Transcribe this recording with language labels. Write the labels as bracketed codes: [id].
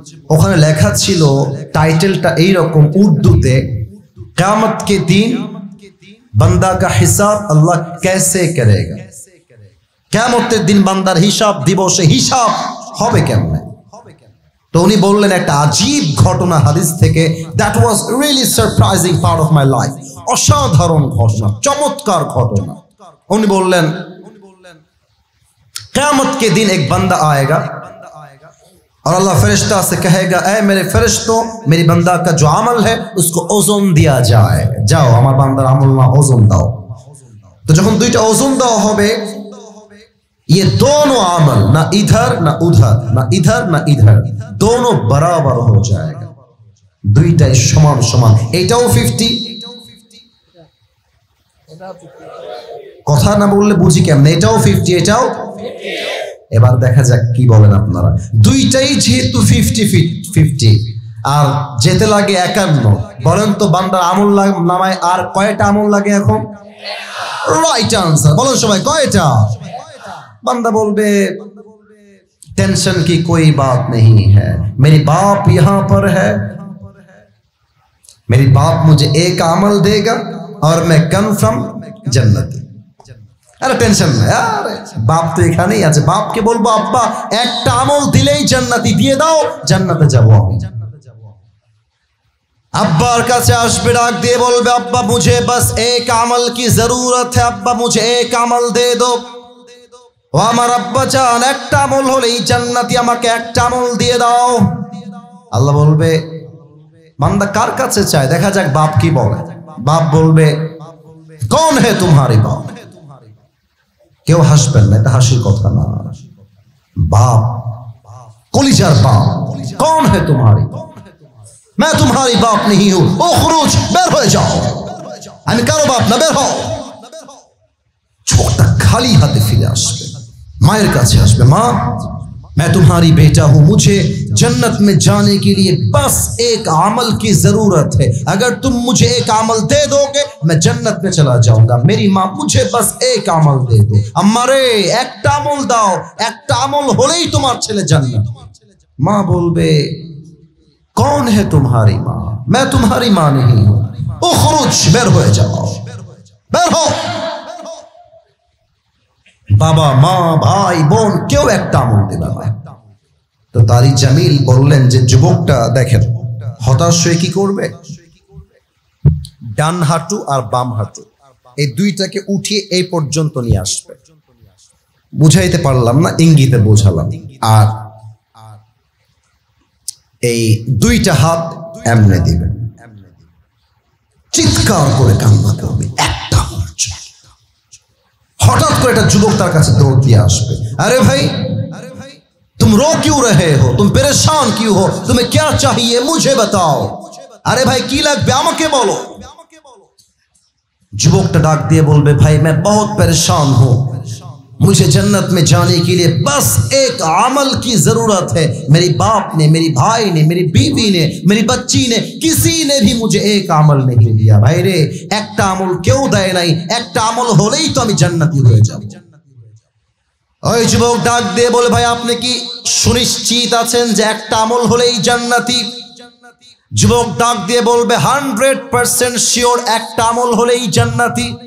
[bn] ওখানে লেখা ছিল, টাইটেলটা এইরকম উর্দুতে, [hi] কিয়ামত কে দিন বান্দা কা হিসাব আল্লাহ कैसे करेगा। [bn] কিয়ামতের দিন বান্দার হিসাব দিবসে হিসাব হবে কেমনে? তো উনি বললেন একটা আজীব ঘটনা হাদিস থেকে, [en] That was really surprising part of my life. [bn] অসাধারণ ঘটনা, চমৎকার ঘটনা। [hi] উনি বললেন, क़यामत के दिन एक बंदा आएगा और अल्लाह फरिश्ता से कहेगा, ऐ मेरे फरिश्तों, मेरी बंदा का जो अमल है उसको ओजन दिया जाए, जाओ [bn] আমার বান্দার আমলনামা ওজন দাও। তো যখন 2টা ওজন দেওয়া হবে, [hi] ये दोनों अमल ना इधर ना उधर, ना इधर ना इधर, दोनों बराबर हो जाएगा। [bn] 2টাই সমান সমান। এটাও 50, কথা না বললে বুঝি কেমনে? এটাও 50, এটাও। এবার দেখা যাক কি বলেন আপনারা। 2টাই যেহেতু 50-50 আর যেতে লাগে 51, বলেন তো বান্দার আমল নামায় আর কয়টা আমল লাগে এখন? Right answer. বলেন সবাই, কয়টা? [hi] बंदा बोलबे, टेंशन की कोई बात नहीं है, मेरी बाप यहाँ पर है, मेरी बाप मुझे एक अमल देगा और मैं कन्फर्म जन्नती। अरे टेंशन नहीं यार, बाप तो [bn] এখানেই আছে। বাপকে বলবো, আব্বা একটা আমল দিলেই জান্নাতি দিয়ে দাও, জান্নাতে যাব আমি। अब्बार কাছে আসবে, ডাক দিয়ে বলবে, [hi] अब्बा मुझे बस एक अमल की जरूरत है, अब्बा मुझे एक अमल दे दो। [bn] ও আমার আব্বা জান, একটা আমল হলেই জান্নাতি, আমাকে একটা আমল দিয়ে দাও। আল্লাহ বলবে, বান্দা কার কাছে চায়? দেখা যাক বাপ কি বলে। বাপ বলবে, [hi] कौन है तुम्हारी बाप। [bn] কেউ হাসবেন না, এটা হাসির কথা না। বাপ, কলিজার বাপ। [hi] कौन है तुम्हारी बाप। मैं तुम्हारी बाप नहीं हूं, उखरुज, [bn] বের হয়ে যাও, আমি কারো বাপ না, বের হও। চোখটা খালি হাতে ফিরে আসবে, मायर काছে আসবে, মা [hi] मैं तुम्हारी बेटा हूं, मुझे जन्नत में जाने के लिए बस एक अमल की जरूरत है, अगर तुम मुझे एक अमल दे दोगे मैं जन्नत में चला जाऊंगा। मेरी माँ मुझे बस एक अमल दे दो, अम्मा रे [bn] একটা আমল দাও, একটা আমল হলেই তোমার ছেলে জান্নাত। মা বলবে [hi] कौन है तुम्हारी माँ? मैं तुम्हारी माँ नहीं हूं, उखरुज, [bn] বের হয়ে যাও, বের হও। বাবা মা ভাই বোন কেউ একটা আমল দেবে না। তো তারি জামিল বললেন যে যুবকটা দেখেন হতাশ হয়ে কি করবে, ডান হাঁটু আর বাম হাঁটু এই দুইটাকে উঠিয়ে এই পর্যন্ত নিয়ে আসবে। বুঝাইতে পারলাম না, ইঙ্গিতে বোঝালাম। আর এই দুইটা হাত এমনে দিবে, চিৎকার করে কান্না করবে একটা। হঠাৎ করে একটা যুবক তার কাছে দৌড় দিয়ে আসবে, [hi] अरे भाई तुम रो क्यों रहे हो, तुम परेशान क्यों हो, तुम्हें क्या चाहिए मुझे बताओ। अरे भाई की [bn] লাগবে আমাকে বলো। যুবকটা ডাক দিয়ে বলবে [hi] भाई मैं बहुत परेशान हूं, मुझे जन्नत में जाने के लिए बस एक अमल की जरूरत है। मेरी बाप ने, मेरी भाई ने, मेरी बीवी ने, मेरी बच्ची ने, किसी ने भी मुझे एक अमल नहीं दिया। भाई रे [bn] একটা আমল কেউ দেয় নাই, একটা আমল হলেই তো আমি জান্নাতি হয়ে যাব। ওই যুবক ডাক দিয়ে বলে ভাই আপনি কি সুনিশ্চিত আছেন যে একটা আমল হলেই জান্নাতি? যুবক ডাক দিয়ে বলবে 100% শিওর, একটা আমল হলেই জান্নাতি।